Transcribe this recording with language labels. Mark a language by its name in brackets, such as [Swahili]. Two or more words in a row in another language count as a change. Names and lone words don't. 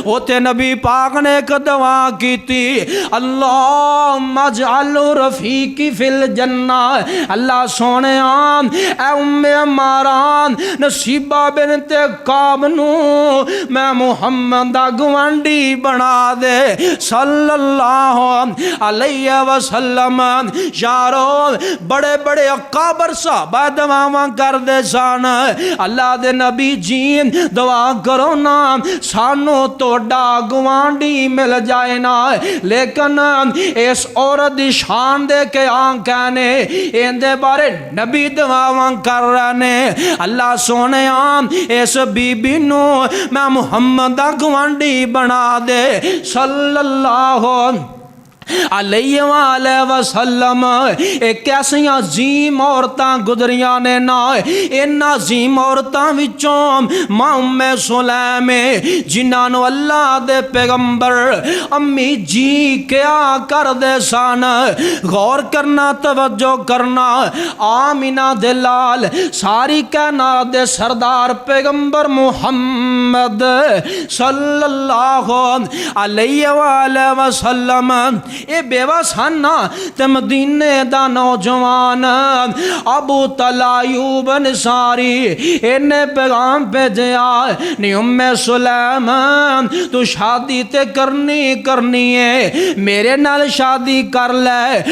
[Punjabi] ਉੱਤੇ ਨਬੀ ਪਾਕ ਨੇ ਇਕ ਦੁਆ ਕੀਤੀ [Arabic] الله اجعل رفيقي في الجنة. [Punjabi] ਅੱਲਾਹ ਸੋਹਣੇ ਐ ਉੱਮੇ ਮਾਰਾਨ ਨਸੀਬਾ ਬਿੰਤੇ ਕਾਬ ਨੂੰ ਮੈਂ ਮੁਹੰਮਦ ਦਾ ਗਵਾਂਢੀ ਬਣਾ ਦੇ [Arabic] صلى الله عليه وسلم. [Punjabi] ਯਾਰੋ ਬੜੇ ਬੜੇ ਅਕਾਬਰ ਸਾਹਬਾ ਦੁਆਵਾਂ ਕਰਦੇ ਸਨ। ਅੱਲਾਹ ਦੇ ਨਬੀ ਜੀ ਦੁਆ ਕਰੋ ਨਾ ਸਾਨੂੰ ਤੋੜਾ ਗਵਾਂਢੀ ਮਿਲ ਜਾਏ ਨਾ। ਲੇਕਿਨ ਇਸ ਔਰਤ ਦੀ ਸ਼ਾਨ ਦੇ ਕੇ ਆਂਖੇਂ ਨੇ ਇੰਦੇ ਬਾਰੇ ਨਬੀ ਦੁਆਵਾਂ ਕਰ ਰਹੇ ਨੇ। ਅੱਲਾਹ ਸੋਹਣੇ ਇਸ ਬੀਬੀ ਨੂੰ ਮੈਂ ਮੁਹੰਮਦ ਦਾ ਗਵਾਂਢੀ ਬਣਾ ਦੇ [Arabic] صلى الله عليه وسلم. [Punjabi] ਇਕ ਐਸੀਆਂ ਜੀਮ ਔਰਤਾਂ ਗੁਜ਼ਰੀਆਂ ਨੇ ਨਾ। ਇਨ੍ਹਾਂ ਜੀਮ ਔਰਤਾਂ ਵਿਚੋਂ ਮਾਂ ਉੱਮੇ ਸੁਲੈਮ ਜਿਨ੍ਹਾਂ ਨੂੰ ਅੱਲਾਹ ਦੇ ਪੈਗ਼ੰਬਰ ਅੰਮੀ ਜੀ ਕਿਆ ਕਰਦੇ ਸਨ। ਗ਼ੌਰ ਕਰਨਾ ਤਵੱਜੋ ਕਰਨਾ। ਆਮਿਨਾ ਦੇ ਲਾਲ ਸਾਰੀ ਕਾਇਨਾਤ ਦੇ ਸਰਦਾਰ ਪੈਗ਼ੰਬਰ ਮੁਹੰਮਦ [Arabic] صلى الله عليه وسلم [Punjabi] ਯੇ ਬੇਵਾ ਸਨ ਨਾ। ਤੇ ਮਦੀਨੇ ਦਾ ਨੌਜਵਾਨ ਅਬੂ ਤਲਾਯੂਬ ਅੰਸਾਰੀ ਇਨ੍ਹੇਂ ਪੈਗ਼ਾਮ ਭੇਜਾ ਨੀ ਉੱਮੇ ਸੁਲੈਮ ਤੂੰ ਸ਼ਾਦੀ ਤੇ ਕਰਨੀ ਹੈ ਮੇਰੇ ਨਾਲ ਸ਼ਾਦੀ ਕਰ ਲੈ।